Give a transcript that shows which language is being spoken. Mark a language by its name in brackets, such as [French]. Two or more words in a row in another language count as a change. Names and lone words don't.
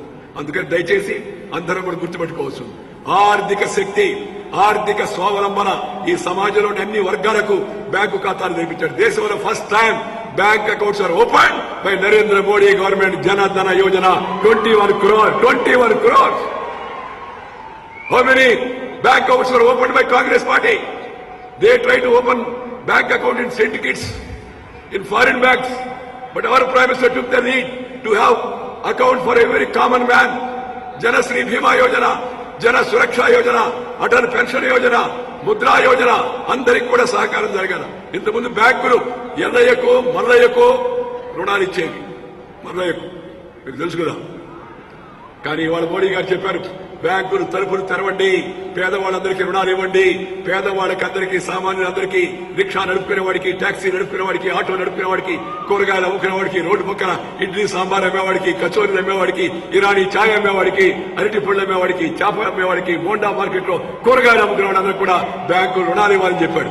[Telugu] అందుకని దయచేసి అందరం కూడా గుర్తుపెట్టుకోవచ్చు, ఆర్థిక శక్తి, ఆర్థిక స్వావలంబన ఈ సమాజంలోని అన్ని వర్గాలకు బ్యాంకు ఖాతాలు నిర్మించారు. [English] దేశంలో first time bank accounts are open by Narendra Modi government. [Telugu] జనధన యోజన 21 crores. [English] How many bank accounts were opened by Congress party? They tried to open bank account in syndicates, in foreign banks. But our Prime Minister took the lead to have account for every common man. Jana Shri Bhima Yojana, Jana Suraksha Yojana, Atal Pension Yojana, Mudra Yojana, [Telugu] అందరికి కూడా సహకారం జరగాల. ఇంతకుముందు బ్యాంకులు ఎల్లయ్యకు, మల్లయ్యకు రుణాలు ఇచ్చేవి. మల్లయ్యకు మీకు తెలుసు కదా. కానీ ఇవాళ మోడీ గారు చెప్పారు, బ్యాంకులు తలుపులు తెరవండి, పేదవాళ్ళందరికీ రుణాలు ఇవ్వండి. పేదవాళ్ళకి అందరికీ, సామాన్యులందరికీ, రిక్షా నడుపుకునే వాడికి, టాక్సీ నడుపుకునే వాడికి, ఆటో నడుపుకునే వాడికి, కూరగాయలు అమ్ముకునే వాడికి, రోడ్డు పక్కన ఇడ్లీ సాంబార్ అమ్మేవాడికి, కచోరీలు అమ్మేవాడికి, ఇరానీ ఛాయ్ అమ్మేవాడికి, అరటి పళ్ళు అమ్మేవాడికి, చేప అమ్మేవాడికి, బోండా మార్కెట్ లో కూరగాయలు అమ్ముకునే వాళ్ళందరూ కూడా బ్యాంకు రుణాలు ఇవ్వాలని చెప్పాడు.